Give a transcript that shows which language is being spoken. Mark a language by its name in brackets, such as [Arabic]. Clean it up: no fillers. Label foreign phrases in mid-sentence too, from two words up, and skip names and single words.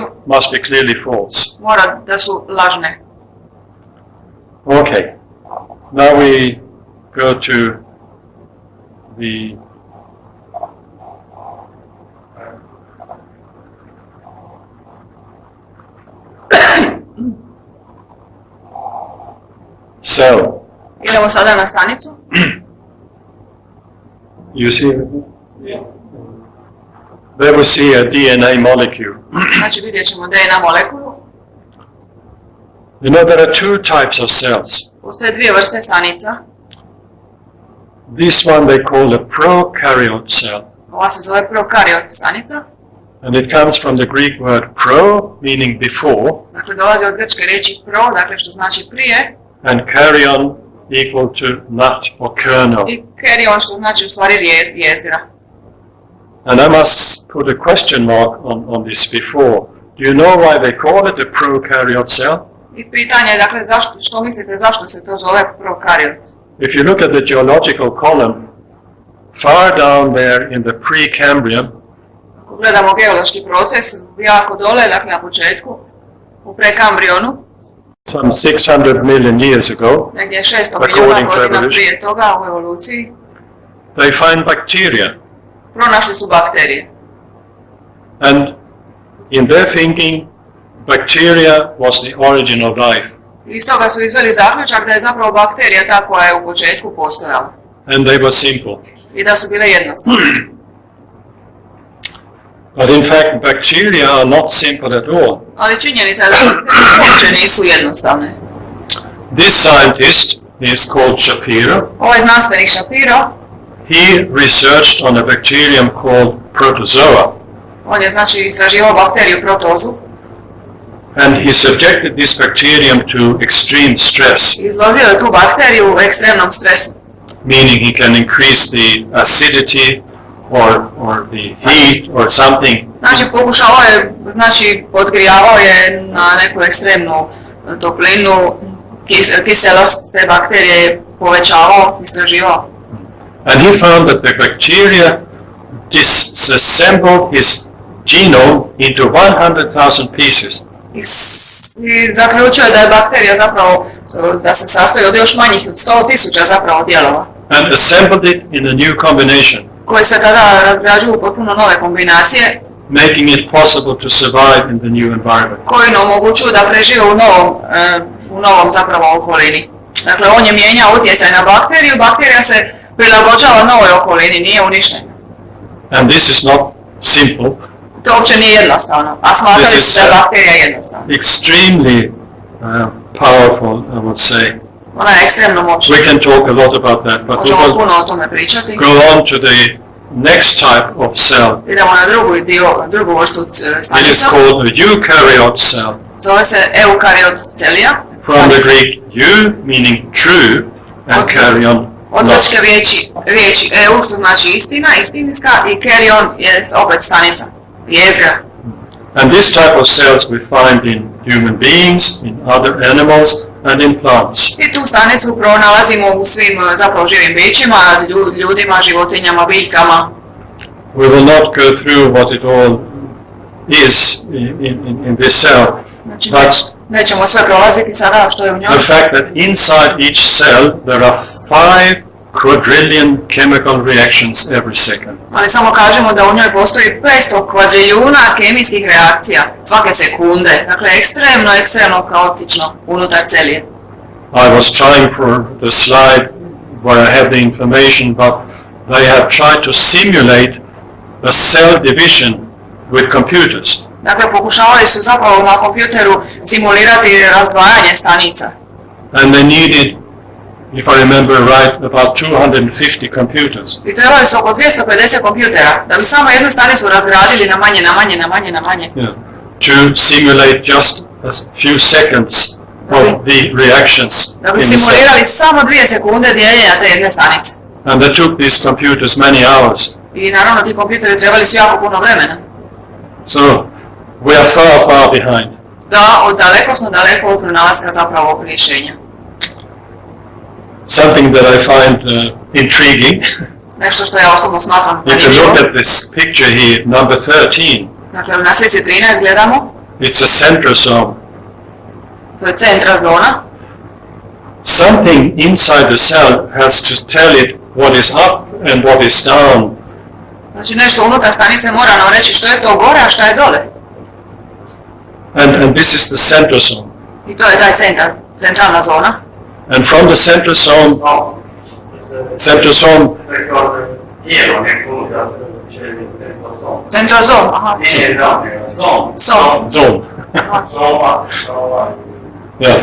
[English] must be clearly false. [Croatian] mora da su lažne. [English] Okay, now we go to the cell. [Croatian] Idemo sada na stanicu. [English] You see, there we see a DNA molecule. [Croatian] Znači vidjet ćemo DNA molekulu. [English] You know, there are two types of cells. [Croatian] Postoje dvije vrste stanica. [English] This one they call a prokaryote cell. [Croatian] Ova se zove prokariot stanica. [English] And it comes from the Greek word pro, meaning before, [Croatian] Dakle, dolazi od grčke riječi pro, dakle što znači prije, [English] and karyon equal to nut or kernel. [Croatian] i kerion što znači u stvari jezgra. [English] And I must put a question mark on this before. Do you know why they call it a prokaryote cell? [Croatian] I pitanje je, dakle, što mislite zašto se to zove prokariot? [English] If you look at the geological column, far down there in the Precambrian, [Croatian] Ako gledamo geološki proces, jako dole, dakle na početku, u prekambrionu, [English] some 600 million years ago, [Croatian] negdje 600 [English] According [Croatian] milijuna [English] to [Croatian] godina [English] evolution. [Croatian] prije toga u evoluciji, [English] they find bacteria. [Croatian] pronašli su bakterije. [English] And in their thinking, bacteria was the origin of life. [Croatian] I iz toga su izveli zaključak da je zapravo bakterija ta koja je u početku postojala. [English] And they were simple. [Croatian] I da su bile jednostavne. [English] But in fact, bacteria are not simple at all. [Croatian] Ali činjenica je da bakterije uopće nisu jednostavne. [English] This scientist is called Shapiro. [Croatian] Ovaj znanstvenik Shapiro, [English] He researched on a bacterium called protozoa. [Croatian] on je znači istraživao bakteriju protozu, [English] And he subjected this bacterium to extreme stress, [Croatian] izložio je tu bakteriju u ekstremnom stresu. [English] meaning he can increase the acidity or the heat or something. [Croatian] Znači pokušavao je, znači podgrijavao je na neku ekstremnu toplinu, kiselost te bakterije je povećavao, istraživao. [English] And he found that the bacteria disassembled his genome into 100,000 pieces. [Croatian] I zaključio je da je bakterija zapravo, da se sastoji od još manjih od 100.000 zapravo dijelova, [English] And assembled it in a new combination, [Croatian] koje se tada razgrađuju u potpuno nove kombinacije, [English] making it possible to survive in the new environment. [Croatian] koji nam omogućuju da prežive u novom zapravo okolini. Dakle, on je mijenjao utjecaj na bakteriju, bakterija se prilagođava novoj okolini, nije uništena. [English] And this is not simple, [Croatian] To uopće nije jednostavno, a smatrali [English] This is, [Croatian] se da je bakterija jednostavna. [English] extremely powerful, I would say. [Croatian] Ona je ekstremno moćna. [English] We can talk a lot about that, but we [Croatian] Možemo [English] will [Croatian] puno o tome pričati. [English] go on to the next type of cell. [Croatian] Idemo na drugu vrstu [English] It is [Croatian] stanica. [English] called a eukaryote cell, [Croatian] Zove se eukariot celija. [English] from the Greek eu, meaning true, and Okay. karyon, [Croatian] Od [English] not. [Croatian] grčke riječi eu, što znači istina, istinska, i kerion je opet stanica, jezgra. [English] And this type of cells we find in human beings, in other animals, and in plants. [Croatian] I tu stanicu pronalazimo u svim zapravo živim bićima, ljudima, životinjama, biljkama. [English] We will not go through what it all is in this cell, [Croatian] Znači, [English] but [Croatian] nećemo sve prolaziti sada što je u njoj. [English] the fact that inside each cell there are 5 quadrillion chemical reactions every second. [Croatian] Ali samo kažemo da u njoj postoji 500 kvadriljuna kemijskih reakcija svake sekunde. Dakle, ekstremno kaotično unutar celije. [English] I was trying for the slide where I have the information, but they have tried to simulate a cell division with computers. [Croatian] Dakle, pokušavali su zapravo na kompjuteru simulirati razdvajanje stanica. [English] And they needed, if I remember right, about 250 computers. [Croatian] I trebali su oko 250 kompjutera da bi samo jednu stanicu razgradili na manje. [English] Yeah. To simulate just a few seconds of the reactions [Croatian] Da bi [English] in the cell. [Croatian] simulirali samo 2 sekunde dijeljenja te jedne stanice. [English] And they took these computers many hours. [Croatian] I naravno ti kompjuteri trebali su jako puno vremena. [English] So we are far behind. [Croatian] Da, daleko smo od pronalaska zapravo rješenja. [English] Something that I find intriguing. [Croatian] Nešto što ja osobno smatram [English] If you look at this picture here, number 13, [Croatian] Dakle, na slici 13 gledamo, [English] it's a centrosome. [Croatian] to je centrazona. [English] Something inside the cell has to tell it what is up and what is down. [Croatian] Znači nešto unutar stanice mora nam reći što je to gore, a što je dole. [English] And this is the centrosome. [Croatian] I to je taj centralna zona. [English] And from the centrosome, [Croatian] Centrozom, aha. [English] zone. Yeah.